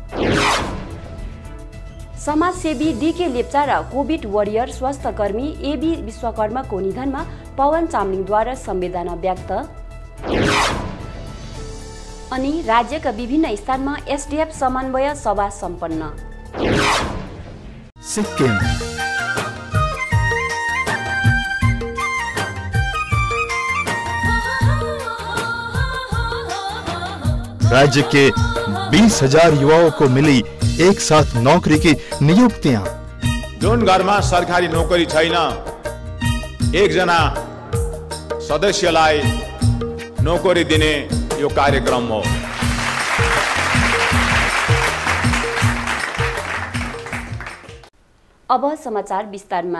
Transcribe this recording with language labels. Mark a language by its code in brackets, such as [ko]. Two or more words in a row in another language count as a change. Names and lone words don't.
[ne] समाजसेवी डीके लेप्चा र कोभिड वरियर स्वास्थ्यकर्मी एबी विश्वकर्माको निधनमा पवन चामलिङद्वारा संवेदना व्यक्त। अनि राज्यका विभिन्न स्थानमा एसडीएफ समन्वय सभा सम्पन्न। [hi] सिक्किम राज्य के 20,000 युवाओं को मिली एक साथ नौकरी की नियुक्तियां। [ne] जुन घरमा सरकारी नोकरी छैन, एकजना सदस्यलाई नोकरी दिने यो कार्यक्रम हो। अब समाचार विस्तारमा।